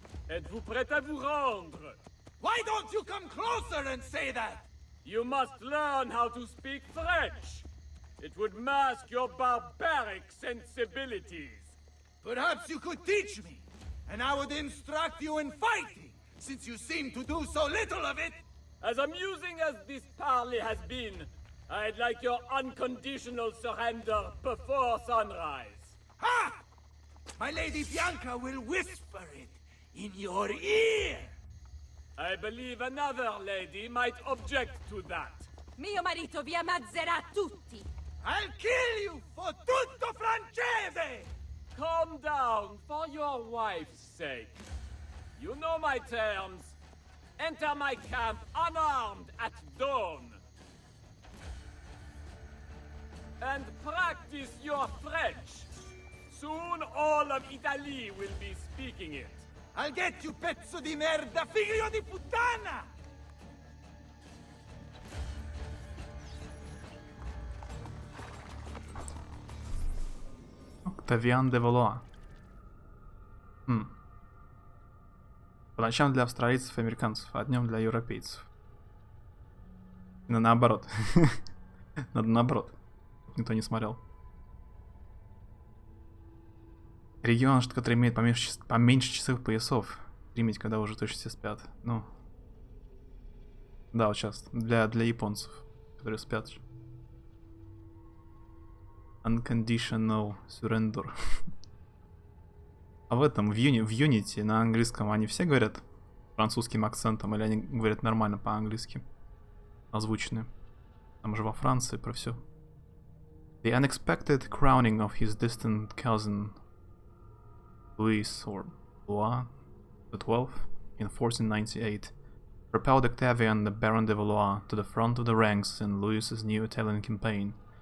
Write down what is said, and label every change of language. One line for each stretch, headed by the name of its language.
French: Êtes-vous prêt à vous rendre?
English: Why don't you come closer and say that? You must learn how to speak French. It would mask your barbaric sensibilities. Perhaps you could teach me, and I would instruct you in fighting, since you seem to do so little of it. As amusing as this parley has been, I'd like your unconditional surrender before sunrise. Ha! My Lady Bianca will whisper it in your ear. I believe another lady might object to that.
Italian: Mio marito vi ammazzerà tutti.
English: I'll kill you for
Italian: tutto francese!
English: Calm down for your wife's sake. You know my terms. Enter my camp unarmed at dawn. And practice your French. Soon all of Italy will be speaking it. I'll get you,
Italian: pezzo di merda, figlio di puttana!
Russian: Октавиан де Валуа. По ночам для австралийцев и американцев, а днем для европейцев. Наоборот. Надо наоборот. Никто не смотрел. Регион, который имеет поменьше часовых поясов. Стримить, когда уже точно все спят. Ну. Да, вот сейчас. Для японцев, которые спят.
English: Unconditional surrender.
Russian: А в этом, в Unity на английском они все говорят французским акцентом, или они говорят нормально по-английски? Озвучены. Там же во Франции про все.
English: The unexpected crowning of his distant cousin Louis or Louis XII in 1498 propelled Octavian the Baron de Valois to the front of the ranks in Louis's new Italian campaign.